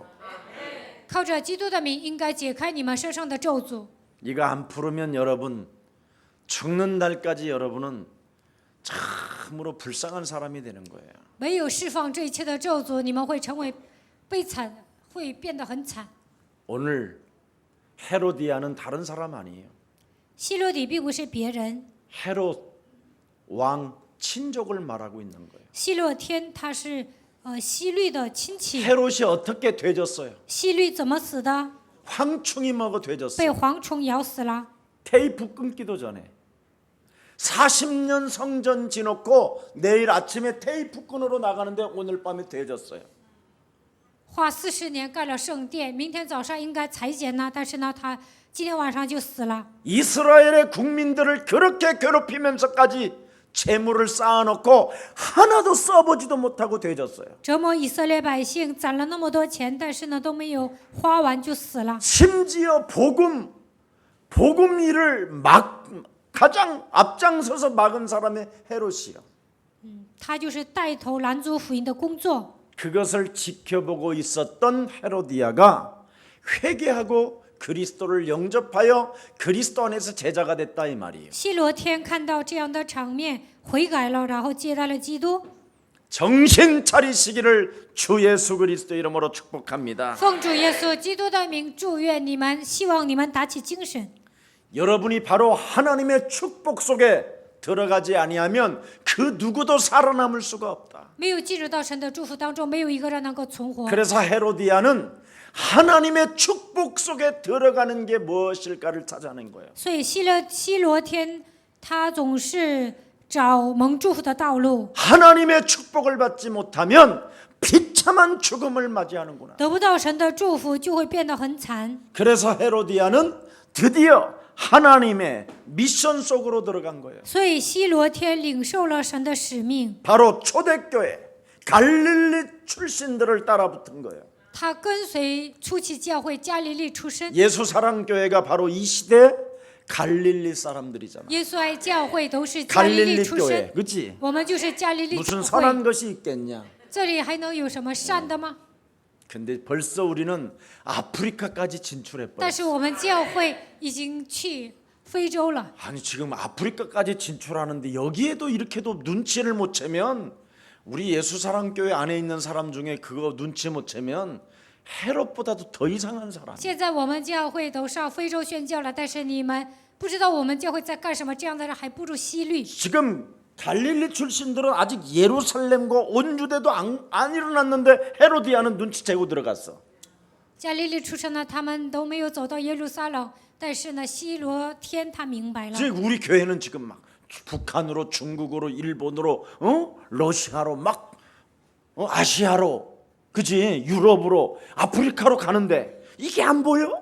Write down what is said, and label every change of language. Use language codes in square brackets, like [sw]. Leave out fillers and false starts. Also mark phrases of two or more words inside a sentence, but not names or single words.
[zh] 靠着基督的名，应该解开你们身上的咒诅。 [ko] 이거 안 풀으면 여러분 죽는 날까지 여러분은 참으로 불쌍한 사람이 되는 거예요. [zh] 没有释放这一切的咒诅，你们会成为悲惨，会变得很惨。 [ko] 오늘 헤로디아는 다른 사람 아니에요. [zh] 希罗底并不是别人， [ko] 헤롯 왕 친족을 말하고 있는 거예요. [zh] 希洛天他是希律的亲戚。 [ko] 헤롯이 어떻게 되졌어요? [zh] 希律怎么死的？ [ko] 황충이 먹어 [zh] 被 [ko] 되졌어요. [zh] 蝗虫咬死了。 [ko] 테이프 끊기도 전에 40년 성전 지놓고 내일 아침에 테이프 끈으로 나가는데 오늘 밤에 되졌어요. [zh] 花40年盖了圣殿，明天早上应该裁剪呢，但是呢，他今天晚上就死了。 [ko] 이스라엘의 국민들을 그렇게 괴롭히면서까지 재물을 쌓아놓고 하나도 써보지도 못하고 되졌어요. [zh] 折磨以色列百姓，攒了那么多钱，但是呢都没有花完就死了。 [ko] 심지어 복음 일을 가장 앞장서서 막은 사람의 헤롯이요. [zh] 他就是带头拦阻福音的工作。 [ko] 그것을 지켜보고 있었던 헤로디아가 회개하고 그리스도를 영접하여 그리스도 안에서 제자가 됐다 이 말이에요. [zh] 希罗天看到这样的场面，悔改了，然后接待了基督。 [ko] 정신 차리시기를 주 예수 그리스도 이름으로 축복합니다. [zh] 奉主耶稣基督的名祝愿你们，希望你们打起精神。 [ko] 여러분이 바로 하나님의 축복 속에 들어가지 아니하면 그 누구도 살아남을 수가 없다. [zh] 没有进入到神的祝福当中，没有一个人能够存活。 [ko] 그래서 헤로디아는 하나님의 축복 속에 들어가는 게 무엇일까를 찾아낸 거예요. [zh] 所以希罗天他总是找蒙祝福的道路， [ko] 하나님의 축복을 받지 못하면 비참한 죽음을 맞이하는구나. [zh] 得不到神的祝福就会变得很惨。 [ko] 그래서 헤로디아는 드디어 하나님의 미션 속으로 들어간 거예요. [zh] 所以希罗天领受了神的使命， [ko] 바로 초대교회 갈릴리 출신들을 따라붙은 거예요. [zh] 他跟随初期教会加利利出身。 [ko] 예수사랑교회가 바로 이 시대 갈릴리 사람들이잖아. [zh] 耶稣爱教会都是加利利 [ko] 갈릴리 [zh] 出 [ko] 교회, [zh] 身， [ko] 그렇지? [zh] 我们就是加利利 [ko] 무슨 [zh] 教 [ko] 선한 [zh] 会。 [ko] 것이 있겠냐? [zh] 这里还能有什么善的吗？ [ko] 근데 벌써 우리는 아프리카까지 진출해 [zh] 但 [ko] 버렸어. [zh] 是我们教会已经去非洲了。 [ko] 아니 지금 아프리카까지 진출하는데 여기에도 이렇게도 눈치를 못 채면 우리 예수사랑교회 안에 있는 사람 중에 그거 눈치 못 채면 헤롯보다도 더 이상한 사람. [zh] 现在我们教会都上非洲宣教了，但是你们不知道我们教会在干什么，这样的人还不如希律。 [ko] 지금 갈릴리 출신들은 아직 예루살렘과 온 유대도 안 일어났는데 헤로디아는 눈치채고 들어갔어. [zh] 加利利出生呢，他们都没有走到耶路撒冷，但是呢，希罗天他明白了。 [ko] 지금 우리 교회는 지금 막 북한으로 중국으로 일본으로 러시아로 막 아시아로 그지 유럽으로 아프리카로 가는데 이게 안 보여?